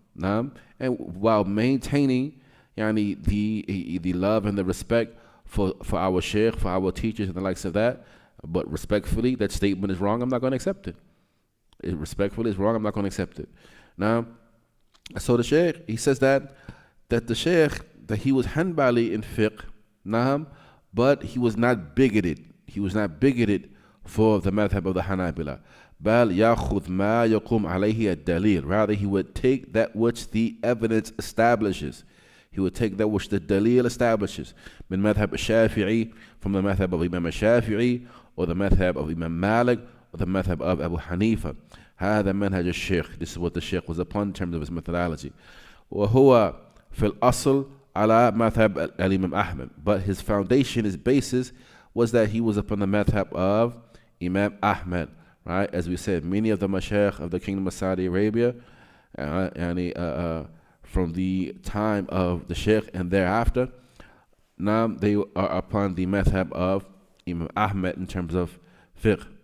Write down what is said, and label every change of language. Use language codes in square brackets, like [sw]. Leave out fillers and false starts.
[en] Now, and while maintaining the love and the respect for our sheikh, for our teachers and the likes of that, but respectfully, that statement is wrong, I'm not going to accept it. It respectfully is wrong, I'm not going to accept it. Now, so the sheikh, he says that the sheikh, that he was Hanbali in fiqh, but he was not bigoted. He was not bigoted for the madhab of the Hanabila. [ar] بل يأخذ ما يقوم عليه الدليل. [en] Rather, he would take that which the evidence establishes. He would take that which the dalil establishes. من madhab al-Shafi'i, from the madhab of Imam al-Shafi'i, or the madhab of Imam Malik, or the madhab of Abu Hanifa. [ar] هذا منهج الشيخ. [en] This is what the sheikh was upon in terms of his methodology. [ar] وهو في الأصل على madhab al-Imam Ahmad. [en] But his foundation, his basis, was that he was upon the madhab of Imam Ahmad. Right, as we said, many of the mashayikh of the Kingdom of Saudi Arabia, from the time of the sheikh and thereafter, now they are upon the madhab of Imam Ahmad in terms of fiqh.